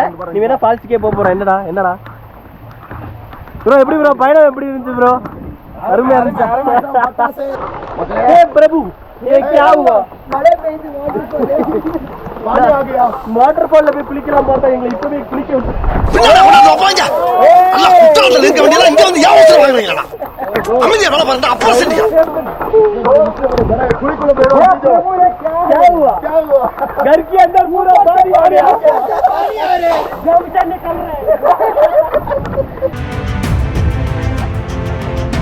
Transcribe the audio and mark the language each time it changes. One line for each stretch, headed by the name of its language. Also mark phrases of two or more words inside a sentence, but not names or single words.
Tamil: நீ வேணா ஃபால்ஸுக்கே போக போகிறோம். என்னடா ப்ரோ, எப்படி ப்ரோ பயணம் எப்படி இருந்துச்சு ப்ரோ? அருமையாக இருந்துச்சு. ஏ பிரபு,
Hindi: क्या हुआ?
English: water fall
Tamil: போய் குளிக்கலாம் பார்த்தா எங்களை இப்பவே குளிக்க
Hindi: घर के अंदर पूरा पानी आ गया, निकल रहे